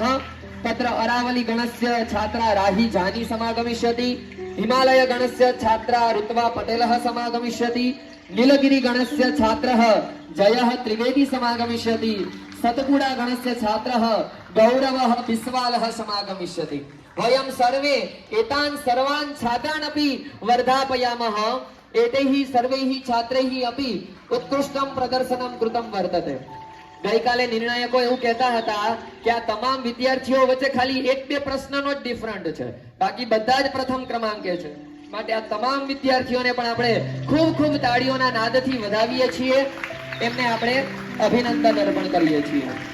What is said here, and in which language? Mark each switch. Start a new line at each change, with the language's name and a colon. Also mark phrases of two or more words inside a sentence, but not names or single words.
Sanskrit: तत्र अरावली गणस्य छात्रा राही जानी समागमिष्यति, हिमालय गणस्य छात्रा ऋत्वा पटेलः समागमिष्यति, नीलगिरि गणस्य छात्रः जयः त्रिवेदी समागमिष्यति, सतपुड़ा गणस्य छात्रः गौरवः बिस्वालः समागमिष्यति। वयं सर्वे एतान् सर्वान् छात्रान् अपि वर्धापयामः। एतैः सर्वैः छात्रैः अपि उत्कृष्टं प्रदर्शनं कृतं वर्तते।
Gujarati: ગઈકાલે નિર્ણાયકો એવું કહેતા હતા કે આ તમામ વિદ્યાર્થીઓ વચ્ચે ખાલી એક બે પ્રશ્નનો જ ડિફરન્ટ છે, બાકી બધા જ પ્રથમ ક્રમાંકે છે। માટે આ તમામ વિદ્યાર્થીઓને પણ આપણે ખૂબ ખૂબ તાળીઓના નાદથી વધાવીએ છીએ, એમને આપણે અભિનંદન અર્પણ કરીએ છીએ।